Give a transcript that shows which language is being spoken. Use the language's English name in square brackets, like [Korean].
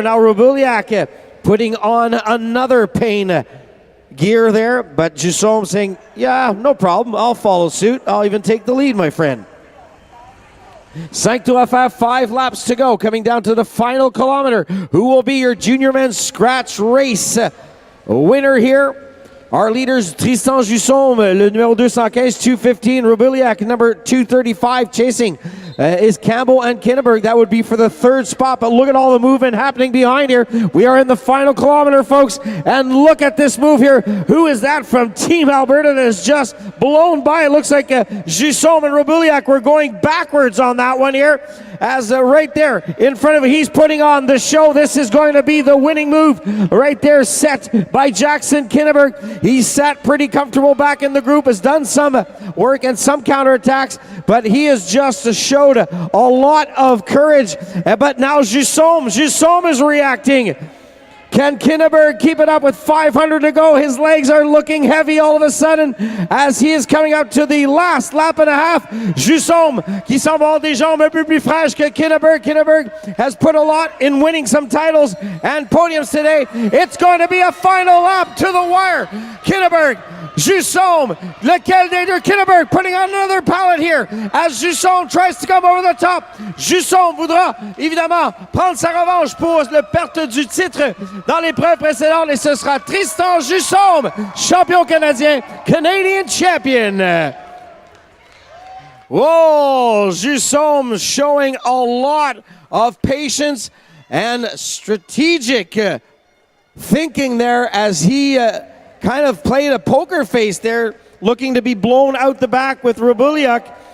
[English] Now Rubiliak putting on another pain gear there, but Jussom saying, yeah, no problem. I'll follow suit. I'll even take the lead, my friend. [French] 5 tours à faire, [English] 5 laps to go. Coming down to the final kilometer. Who will be your junior men's scratch race winner here? Our leaders, Tristan Jussom, [French] le numéro 215, 215. [English] Rubiliak, number 235, chasing is Campbell and Kinneberg. That would be for the 3rd spot, but look at all the movement happening behind here. We are in the final kilometer, folks, and look at this move here. Who is that from Team Alberta that is just blown by? It looks like Jussom and Rubiliak were going backwards on that one here. As right there in front of him, he's putting on the show. This is going to be the winning move right there, set by Jackson Kinneberg. He's sat pretty comfortable back in the group, has done some work and some counterattacks, but he has just showed a lot of courage. But now Jussom is reacting. Can Kinneberg keep it up with 500 to go? His legs are looking heavy all of a sudden as he is coming up to the last lap and a half. [French] Jussom qui semble avoir des jambes un peu plus fraîches que Kinneberg. [English] Kinneberg has put a lot in winning some titles and podiums today. It's going to be a final lap to the wire. Kinneberg, Jussom, [French] lequel des deux? [English] Kinneberg putting on another pallet here as Jussom tries to come over the top. [French] Jussom voudra évidemment prendre sa revanche pour la perte du titre dans l'épreuve précédente, et ce sera Tristan Jussom, champion canadien, [English] Canadian champion. Whoa, Jussom showing a lot of patience and strategic thinking there as he kind of played a poker face there, looking to be blown out the back with Rubiliak.